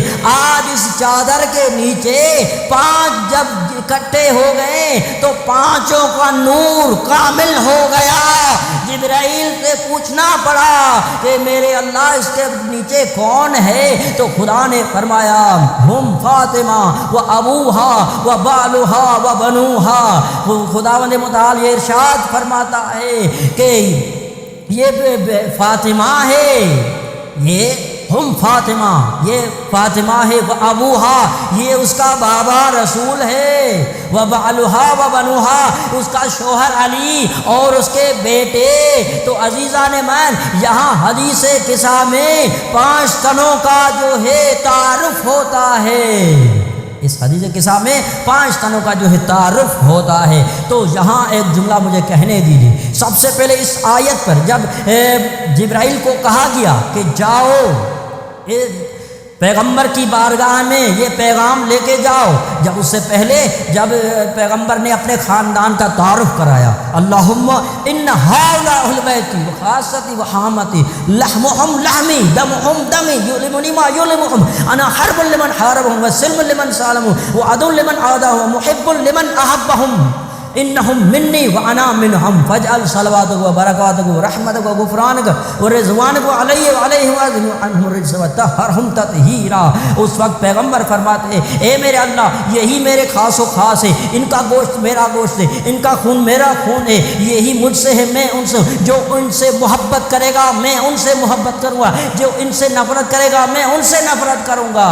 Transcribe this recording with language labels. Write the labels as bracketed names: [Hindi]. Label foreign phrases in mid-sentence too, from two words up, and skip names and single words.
[Urdu] آج اس چادر کے نیچے 5 جب اکٹھے ہو گئے تو 5 کا نور کامل ہو گیا۔ جبرائیل سے پوچھنا پڑا کہ میرے اللہ اس کے نیچے کون ہے؟ تو خدا نے فرمایا [Arabic] ہم فاطمہ و ابوہا و بالوہا و بنوہا۔ [Urdu] خداوند متعال یہ ارشاد فرماتا ہے کہ یہ فاطمہ ہے، یہ [Arabic] ہم فاطمہ، [Urdu] یہ فاطمہ ہے، وہ ابوہا یہ اس کا بابا رسول ہے، وہ [Arabic] بالوہا و بنوہا [Urdu] اس کا شوہر علی اور اس کے بیٹے۔ تو [Persian] عزیزان من [Urdu] یہاں حدیث قصہ میں 5 تنوں کا جو ہے تعارف ہوتا ہے، اس حدیث قصہ میں 5 تنوں کا جو ہے تعارف ہوتا ہے۔ تو یہاں ایک جملہ مجھے کہنے دیجیے، سب سے پہلے اس آیت پر جب جبرائیل کو کہا گیا کہ جاؤ پیغمبر کی بارگاہ میں یہ پیغام لے کے جاؤ، جب اس سے پہلے جب پیغمبر نے اپنے خاندان کا تعارف کرایا، [Arabic] اللہم ان ہؤلاء اہل بیتی وخاصتی وحامتی لحمہم لحمی دمہم دمی یؤلمنی ما یؤلمہم انا حرب لمن حاربہم وسلم لمن سالمہم وعدو لمن عاداہم ومحب لمن احبہم انہم منی وانا منہم فاجعل صلواتک و برکاتک و رحمتک و غفرانک و رضوانک علیہ وعلیہ وعظم عنہم الرجس وطہرہم تطہیرا۔ [Urdu] اس وقت پیغمبر فرماتے ہیں اے میرے اللہ یہی میرے خاص و خاص ہے، ان کا گوشت میرا گوشت ہے، ان کا خون میرا خون ہے، یہی مجھ سے ہے میں ان سے، جو ان سے محبت کرے گا میں ان سے محبت کروں گا، جو ان سے نفرت کرے گا میں ان سے نفرت کروں گا۔